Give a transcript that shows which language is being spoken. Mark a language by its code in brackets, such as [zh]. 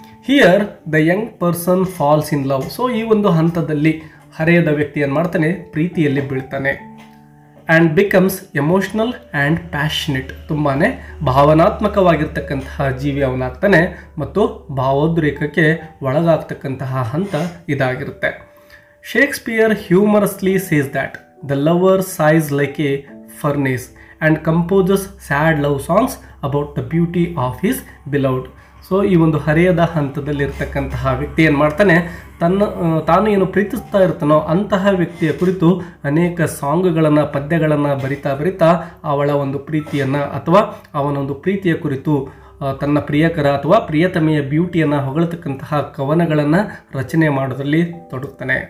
[en] Here the young person falls in love. [kn] So ಈ ಒಂದು ಹಂತದಲ್ಲಿ ಹರೆಯದ ವ್ಯಕ್ತಿ ಏನು ಮಾಡ್ತಾನೆ, ಪ್ರೀತಿಯಲ್ಲಿ ಬೀಳ್ತಾನೆ. [en] And becomes emotional and passionate. [kn] ತುಂಬಾ ಭಾವನಾತ್ಮಕವಾಗಿರ್ತಕ್ಕಂತಹ ಜೀವಿ ಅವನಾಗ್ತಾನೆ ಮತ್ತು ಭಾವೋದ್ರೇಕಕ್ಕೆ ಒಳಗಾಗ್ತಕ್ಕಂತಹ ಹಂತ ಇದಾಗಿರುತ್ತೆ. [en] Shakespeare humorously says that the lover sighs like a furnace and composes sad love songs about the beauty of his beloved. [kn] So ಈ ಒಂದು ಹರೆಯದ ಹಂತದಲ್ಲಿರ್ತಕ್ಕಂತಹ ವ್ಯಕ್ತಿ ಏನು ಮಾಡ್ತಾನೆ, ತಾನು ಏನು ಪ್ರೀತಿಸ್ತಾ ಇರ್ತಾನೋ ಅಂತಹ ವ್ಯಕ್ತಿಯ ಕುರಿತು ಅನೇಕ ಸಾಂಗ್ಗಳನ್ನು ಪದ್ಯಗಳನ್ನು ಬರಿತಾ ಅವಳ ಒಂದು ಪ್ರೀತಿಯನ್ನು ಅಥವಾ ಅವನೊಂದು ಪ್ರೀತಿಯ ಕುರಿತು ತನ್ನ ಪ್ರಿಯಕರ ಅಥವಾ ಪ್ರಿಯತಮೆಯ ಬ್ಯೂಟಿಯನ್ನು ಹೊಗಳತಕ್ಕಂತಹ ಕವನಗಳನ್ನು ರಚನೆ ಮಾಡೋದ್ರಲ್ಲಿ ತೊಡಗ್ತಾನೆ.